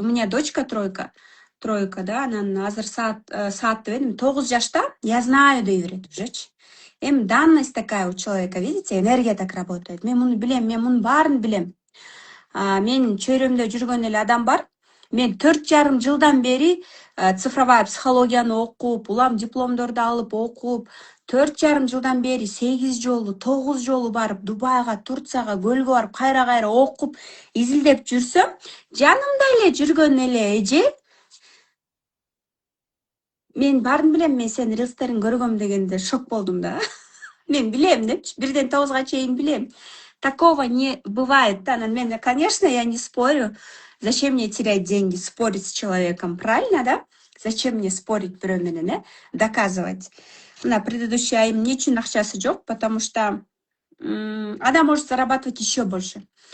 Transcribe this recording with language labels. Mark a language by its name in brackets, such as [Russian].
[Russian] У меня дочка 3, да, [Kyrgyz] анан азыр саатты бердим. 9 жашта, [Russian] я знаю [Kyrgyz] дей берет ужечи. [Russian] Данность такая у человека, видите, энергия так работает. [Kyrgyz] Мен муну билем, мен мунун баарын билем. Мен чөйрөмдө жүргөн эле адам бар. Мен 4,5 жылдан бери цифровая психологияны окуп, улам дипломдорду алып окуп, 4,5 жылдан бери 8 жолу, 9 жолу барып, Дубайга, Турцияга, көлгө барып, кайра окуп, изилдеп жүрсөм, жанымда эле жүргөн эле эже мен баарын билем, мен сенин рилстериңди көргөм дегенде шок болдум да. Мен билем депчи, 1ден 9га чейин билем. [Russian] Такого не бывает, да, мен, конечно, я не спорю. Зачем мне терять деньги, спорить с человеком, правильно, да? Зачем мне спорить [Kyrgyz] бирөө менен, [Russian] доказывать? На предыдущий [Kyrgyz] айым эмне үчүн акчасы жок, [Russian] потому что она может зарабатывать еще больше.